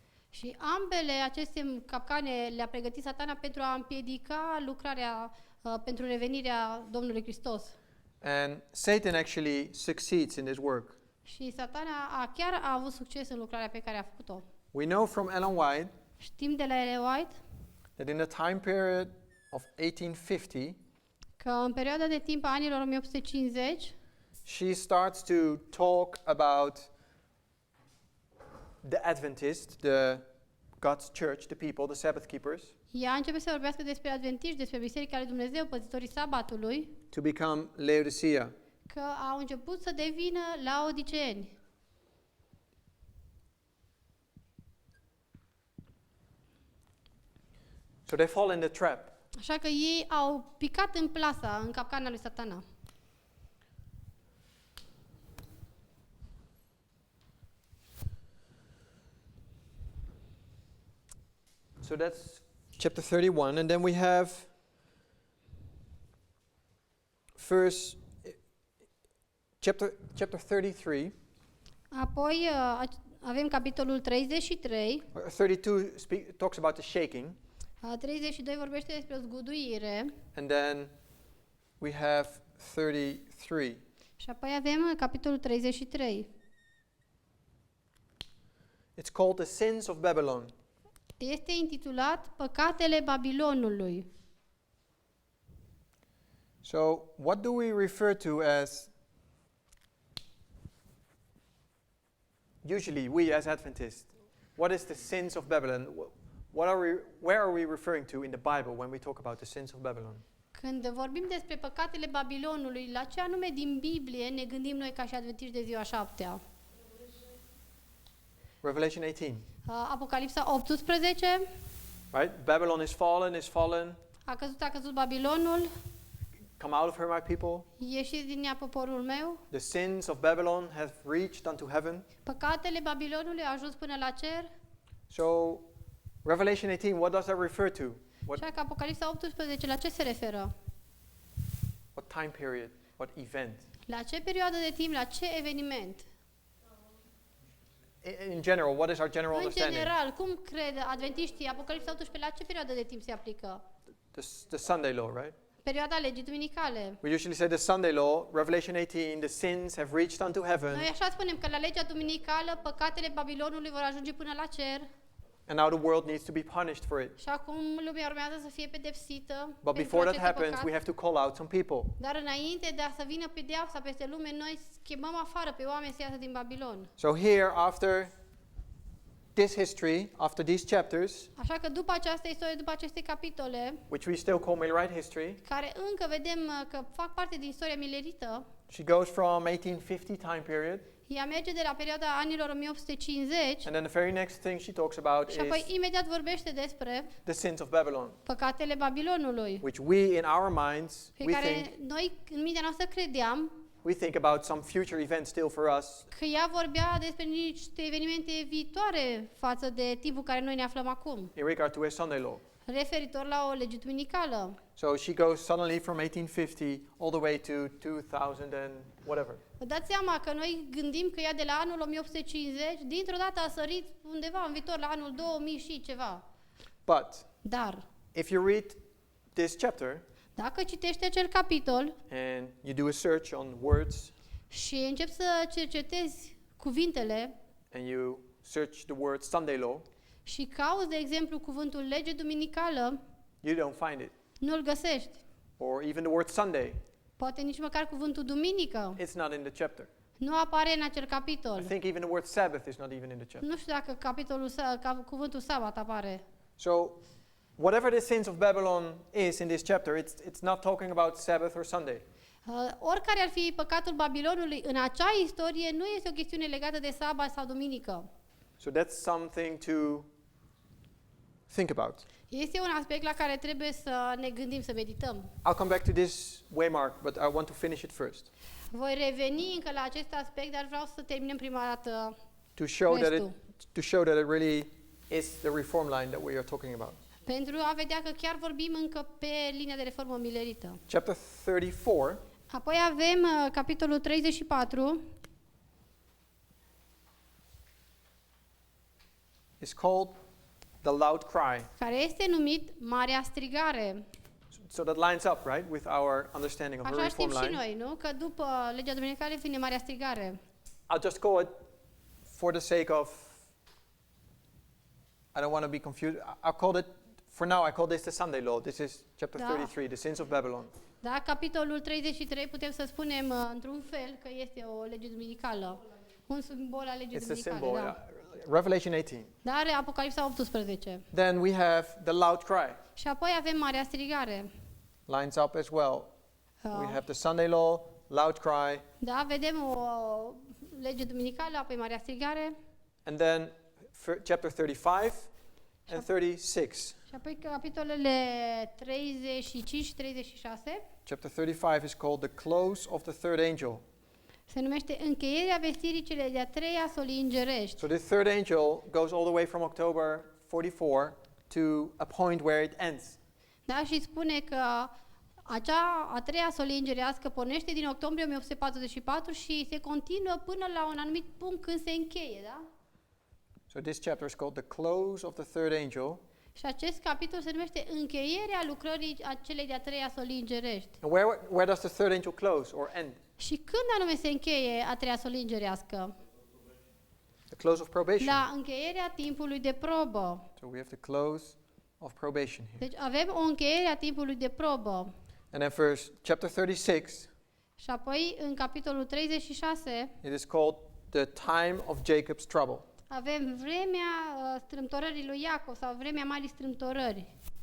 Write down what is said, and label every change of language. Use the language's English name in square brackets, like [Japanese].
[Romanian] Și ambele aceste capcane le-a pregătit Satana pentru a împiedica lucrarea pentru revenirea Domnului Hristos. [English] And Satan actually succeeds in this work. [Romanian] Și Satana chiar a avut succes în lucrarea pe care a făcut-o. [English] We know from Ellen White [Romanian] Știm de la Ellen White [English] that in the time period of 1850, [Romanian] că în perioada de timp a anilor 1850, [English] she starts to talk about the Adventists, God's church, the people, the Sabbath keepers, [Romanian] ea începe să vorbească despre adventiști, despre Biserica lui Dumnezeu, păzitorii sabatului, [English] to become Laodicea. [Romanian] că au început să devină laodiceeni. [English] So they fall in the trap. [Romanian] Așa că ei au picat în plasa, în capcana lui Satana. [English] So that's chapter 31, and then we have chapter 33. [Romanian] Apoi avem capitolul 33. [English] 32 talks about the shaking, [Romanian] 32 vorbește despre o zguduire. [English] and then we have 33. [Romanian] Și apoi avem capitolul 33. [English] It's called the sins of Babylon. [Romanian] Este intitulat Păcatele Babilonului. [English] So, what do we refer to as, usually we as Adventists, what is the sins of Babylon? Where are we referring to in the Bible when we talk about the sins of Babylon? [Romanian] Când vorbim despre păcatele Babilonului, la ce anume din Biblie ne gândim noi ca și adventiști de ziua șaptea? [English] Revelation 18. [Romanian] Apocalipsa 18. [English] Right? Babylon is fallen. [Romanian] A căzut Babilonul. [English] Come out of her, my people. [Romanian] Ieșiți din ea, poporul meu. [English] The sins of Babylon have reached unto heaven. [Romanian] Păcatele Babilonului au ajuns până la cer. [English] So, Revelation 18, what does that refer to? [Romanian] Așa că Apocalipsa 18, la ce se referă? [English] What time period? What event? [Romanian] La ce perioadă de timp, la ce eveniment? [English] In general, what is our general [Romanian] În [English] understanding? [Romanian] general, cum cred adventiștii, Apocalipsa 18, la ce perioadă de timp se aplică? [English] The Sunday law, right? [Romanian] Perioada legii duminicale. [English] We usually say the Sunday law, Revelation 18, the sins have reached unto heaven, [Romanian] Noi așa spunem că la legea duminicală păcatele Babilonului vor ajunge până la cer [English] and now the world needs to be punished for it. [Romanian] și acum lumea urmează să fie pedepsită [English] But [Romanian] pentru [English] before that [Romanian] aceste [English] happens, [Romanian] păcate. [English] we have to call out some people. [Romanian] Dar înainte de a să vină pedeapsa peste lume, noi chemăm afară pe oameni să iasă din Babilon. [English] So here, after this history, after these chapters, [Romanian] Așa că după această istorie, după aceste capitole, [English] which we still call Millerite history, [Romanian] care încă vedem că fac parte din istoria milerită, [English] she goes from 1850 time period, [Romanian] ea merge de la perioada anilor 1850 [English] and then the very next thing she talks about [Romanian] și apoi [English] is [Romanian] imediat vorbește despre [English] the sins of Babylon, [Romanian] păcatele Babilonului, [English] which we in our minds, [Romanian] pe [English] we [Romanian] care noi în mintea noastră credeam [English] think about some future event still for us, [Romanian] că ea vorbea despre niște evenimente viitoare față de timpul care noi ne aflăm acum, [English] in regard to a Sunday law. [Romanian] referitor la o lege duminicală. [English] So she goes suddenly from 1850 all the way to 2000 and whatever. [Romanian] Vă dați seama că noi gândim că ea de la anul 1850, dintr-o dată a sărit undeva în viitor, la anul 2000 și ceva. [English] But [Romanian] Dar, [English] if you read this chapter [Romanian] dacă citești acel capitol [English] and you do a search on words [Romanian] și începi să cercetezi cuvintele [English] and you search the word Sunday law, [Romanian] și cauți, de exemplu, cuvântul lege duminicală, [English] you don't find it. [Romanian] nu-l găsești. [English] Or even the word Sunday, [Romanian] Poate nici măcar cuvântul duminică [English] it's not in the chapter. [Romanian] nu apare în acel [English] I [Romanian] capitol. [English] think even the word Sabbath is not even in the chapter. [Romanian] Nu știu dacă cuvântul sabat apare. [English] So, whatever the sins of Babylon is in this chapter, it's not talking about Sabbath or Sunday. [Romanian] Oricare ar fi păcatul Babilonului, în acea istorie nu este o chestiune legată de sabat sau duminică. [English] So that's something to think about. [Romanian] Este un aspect la care trebuie să ne gândim, să medităm. [English] I'll come back to this waymark, but I want to finish it first. [Romanian] Voi reveni încă la acest aspect, dar vreau să terminăm prima dată [English] To show [Romanian] restul. [English] that it really is the reform line that we are talking about. [Romanian] Pentru a vedea că chiar vorbim încă pe linia de reformă milerită. [English] Chapter 34 [Romanian] Apoi avem capitolul 34, [English] is called the loud cry. [Romanian] care este numit Marea Strigare. [English] So that lines up, right, with our understanding of the [Romanian] Așa știm [English] reform [Romanian] și [English] line. [Romanian] noi, nu? Că după legea duminicală vine Marea Strigare. [English] I'll just call it, for the sake of, I don't want to be confused. I'll call it, for now, I call this the Sunday law. This is chapter [Romanian] Da. [English] 33, the sins of Babylon. [Romanian] Da, capitolul 33 putem să spunem într-un fel că este o lege duminicală. Un simbol al legii [English] It's the [Romanian] duminicale, [English] symbol. [Romanian] da. [English] Revelation 18. [Romanian] Dar Apocalipsa 18. [English] Then we have the loud cry. [Romanian] Și apoi avem Marea Strigare. [English] Lines up as well. We Uh, have the Sunday law, loud cry, [Romanian] Da, vedem o lege duminicală, apoi Marea Strigare. [English] and then chapter 35 and 36. [Romanian] Și apoi capitolele 35 și 36 [English] Chapter 35 is called the close of the third angel. [Romanian] se numește Încheierea vestirii cele de-a treia solii îngerești. [English] So the third angel goes all the way from October 44 to a point where it ends. [Romanian] Da, și spune că acea a treia solie îngerească pornește din octombrie 1844 și se continuă până la un anumit punct când se încheie, da? [English] So this chapter is called the close of the third angel. [Romanian] Și acest capitol se numește Încheierea lucrării acelei de-a treia solii îngerești. [English] And where does the third angel close or end? [Romanian] Și când anume se încheie a treia solie îngerească? [English] The close of probation. [Romanian] La încheierea timpului de probă. [English] So we have the close of probation here. [Romanian] Deci avem o încheiere a timpului de probă. [English] And then chapter 36, [Romanian] Și apoi în capitolul 36 [English] it is called the time of Jacob's trouble. [Romanian] avem vremea strâmtorării lui Iacov sau vremea marii strâmtorări.